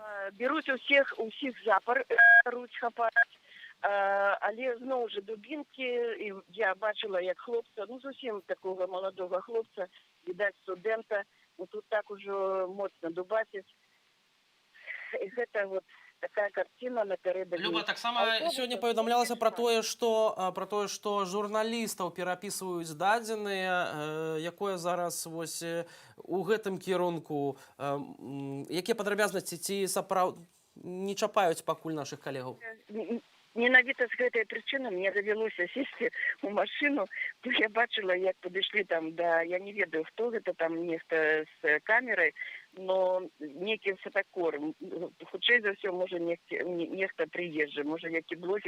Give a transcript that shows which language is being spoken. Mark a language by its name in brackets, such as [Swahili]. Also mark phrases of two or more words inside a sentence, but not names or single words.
[Belarusian] Беруць усіх запар, руць хапаць, але зноў жа дубінкі, і я бачыла, як хлопца, ну, зусім такога маладога хлопца, відаць, студэнта, ну, тут так ужо моцна дубасіць. І гэта [Russian] вот такая картина [Belarusian] напередодні. Люба, таксама сёння паведамлялася пра тое, што журналістаў перапісваюць дадзеныя, якое зараз вось у гэтым кірунку, якія падрабязнасці, ці сапраўды не чапаюць пакуль нашых калегаў? Менавіта з гэтай прычыны мне давялося сесці ў машыну, то я бачыла, як падышлі там, да, я не ведаю, хто гэта там, нехта з камерай, но некі фотокор, хутчэй за ўсё, можа, нехта прыезджы, можа, які блогер.